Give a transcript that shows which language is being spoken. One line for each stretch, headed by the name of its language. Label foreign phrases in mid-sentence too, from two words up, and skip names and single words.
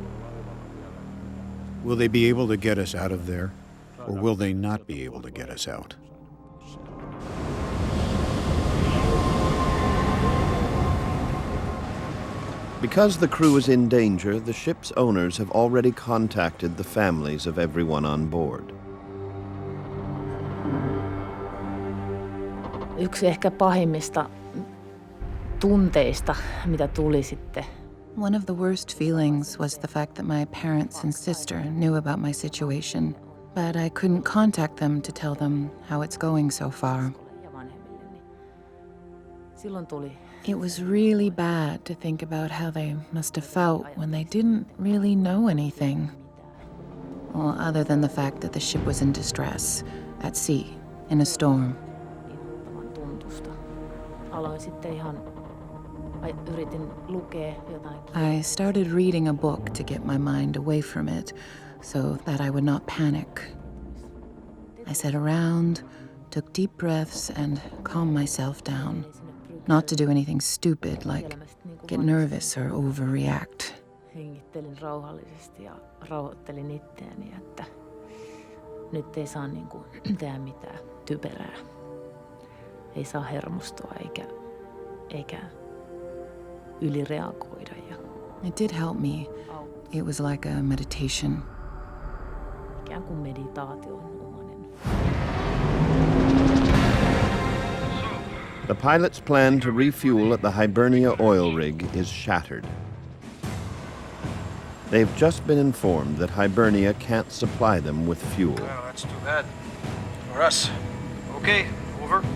English: Will they be able to get us out of there, or will they not be able to get us out? Because the crew is in danger, the ship's owners have already contacted the families of everyone on board.
Finnish: Yksi ehkä pahimmista tunteista, mitä tuli sitten.
English: One of the worst feelings was the fact that my parents and sister knew about my situation, but I couldn't contact them to tell them how it's going so far.
Finnish: Silloin tuli.
English: It was really bad to think about how they must have felt when they didn't really know anything. Well, other than the fact that the ship was in distress, at sea, in a storm. I started reading a book to get my mind away from it, so that I would not panic. I sat around, took deep breaths, and calmed myself down. Not to do anything stupid like get nervous or overreact.
Finnish: Hengittelin rauhallisesti ja rauhoittelin itseäni, että nyt ei saa tehdä mitään typerää. Ei saa hermostua eikä ylireagoida.
English: It did help me. It was like a meditation.
Finnish: Ikään kuin meditaation omainen.
English: pilot's plan to refuel at the Hibernia oil rig is shattered. They've just been informed that Hibernia can't supply them with fuel. Well, that's too bad. For us. Okay, over.